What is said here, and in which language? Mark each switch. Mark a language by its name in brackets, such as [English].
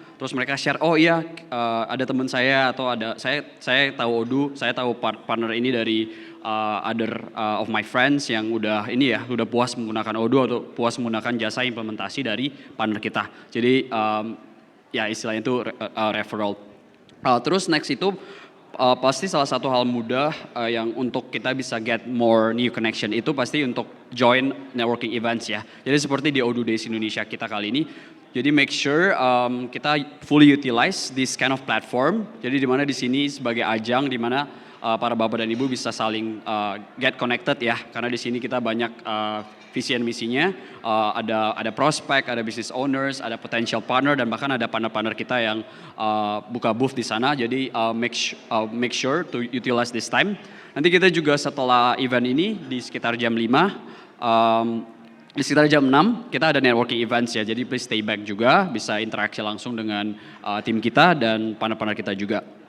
[Indonesian] terus mereka share, oh iya ada teman saya atau saya tahu Odoo, saya tahu partner ini dari [English] other of my friends [Indonesian] yang udah udah puas menggunakan Odoo atau puas menggunakan jasa implementasi dari partner kita. Jadi ya istilahnya itu referral. Terus next itu pasti salah satu hal mudah yang untuk kita bisa [English] get more new connection [Indonesian] itu pasti untuk join networking events ya. Jadi seperti di Odoo Days Indonesia kita kali ini. Jadi [English] make sure [Indonesian] kita [English] fully utilize this kind of platform. [Indonesian] Jadi di mana di sini sebagai ajang di mana para bapak dan ibu bisa saling [English] get connected [Indonesian] ya. Karena di sini kita banyak visi and misinya, ada prospek, ada [English] business owners, [Indonesian] ada [English] potential partner [Indonesian] dan bahkan ada partner-partner kita yang buka booth di sana. Jadi [English] make sure to utilize this time. [Indonesian] Nanti kita juga setelah event ini di sekitar jam 5, di sekitar jam 6 kita ada networking events ya. Jadi [English] please stay back [Indonesian] juga, bisa interaksi langsung dengan tim kita dan partner-partner kita juga.